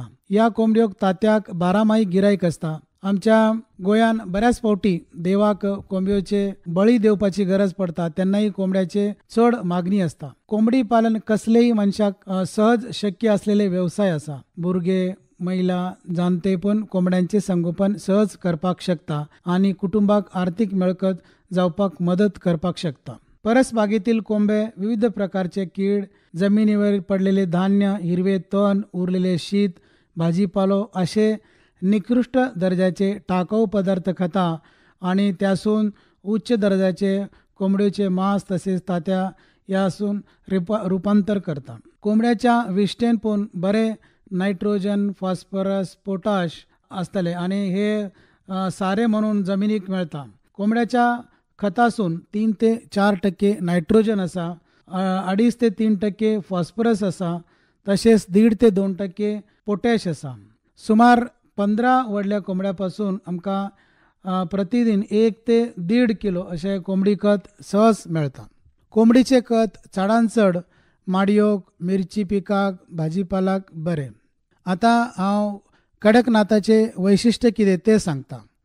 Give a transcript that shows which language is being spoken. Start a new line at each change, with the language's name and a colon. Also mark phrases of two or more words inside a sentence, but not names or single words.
Konkani: या कोंबड्योक तांतयाक 12 माही गिरायक असता। आमच्या गोंयान बऱ्याच फावटी देवाक कोंबड्योचे बळी देवपाची गरज पडता, तेन्नाही कोंबड्याचे चड मागणी असता। कोंबडी पालन कसलेही मनशाक सहज शक्य असलेले व्यवसाय आसा। भुरगे, महिला, जाणते पण कोंबड्यांचे संगोपन सहज करपाक शकता आणि कुटुंबाक आर्थिक मिळकत जावपाक मदत करपाक शकता। परसबागेतील कोंबे विविध प्रकारचे कीड, जमिनीवर पडलेले धान्य, हिरवे तण, उरलेले शीत, भाजीपालो असे निकृष्ट दर्जाचे टाकाऊ पदार्थ खाता आणि त्यासून उच्च दर्जाचे कोंबड्याचे मांस तसेच तांतयां यासून रूपांतर करता। कोंबड्याच्या विष्टेन पण बरे नायट्रोजन, फॉस्फरस, पोटाश असतले आणि हे सारे म्हणून जमिनीक मिळता। कोंबड्याच्या खतासून 3 ते 4% नायट्रोजन असा, 2.5 ते 3% फॉस्फरस असा, तसेच 1.5 ते 2% पोटॅश असा। सुमार 15 व्हडल्या कोंबड्यापासून आमकां प्रतिदिन 1 ते 1.5 किलो असे कोंबडी खत सहज मेळता। कोंबडीचे खत चडान चड माडयोक, मिरची पिकाक, भाजीपालाक बरे। आता हांव कडकनाथाचे वैशिष्ट्य कितें ते सांगता।